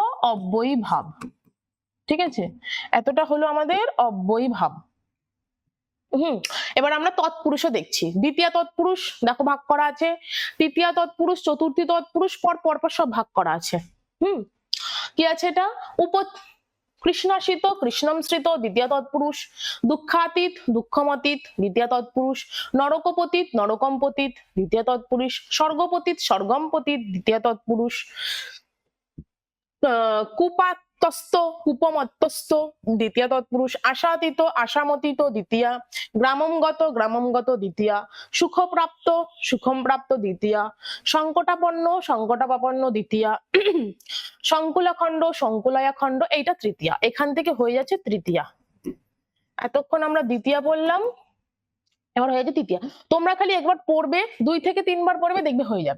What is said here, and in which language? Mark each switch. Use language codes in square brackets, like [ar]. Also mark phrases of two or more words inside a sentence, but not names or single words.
[bn] অব্যয় ভাব, ঠিক আছে? এতটা হলো আমাদের অব্যয় ভাব। এবার আমরা তৎপুরুষও দেখছি। দ্বিতীয় তৎপুরুষ দেখো ভাগ করা আছে, তৃতীয় তৎপুরুষ, চতুর্থী তৎপুরুষ, পর সব ভাগ করা আছে। কি আছে এটা? কৃষ্ণাশ্রিত কৃষ্ণমশ্রিত দ্বিতীয় তৎপুরুষ, দুঃখাতীত দুঃখমতীত দ্বিতীয় তৎপুরুষ, নরকপতীত নরকম্পতীত দ্বিতীয় তৎপুরুষ, স্বর্গপতীত স্বর্গমপতীত দ্বিতীয় তৎপুরুষ, কুপাত্তস্ত কুপমত্তস্ত দ্বিতীয় তৎপুরুষ, আশাতীত আশামতীত দ্বিতীয়া, গ্রামমগত গ্রামমগত দ্বিতীয়া, সুখপ্রাপ্ত সুখমপ্রাপ্ত দ্বিতীয়া, সংকটাপন্ন সংকটাপন্ন দ্বিতীয়া, সংকুলাখণ্ড সংকুলায়াখণ্ড, এইটা তৃতীয়া। এখান থেকে হয়ে যাচ্ছে তৃতীয়া। এতক্ষণ আমরা দ্বিতীয়া বললাম, এবার হয়ে যাচ্ছে তৃতীয়া। তোমরা খালি একবার পড়বে, 2 থেকে 3 বার পড়বে, দেখবে হয়ে যাবে।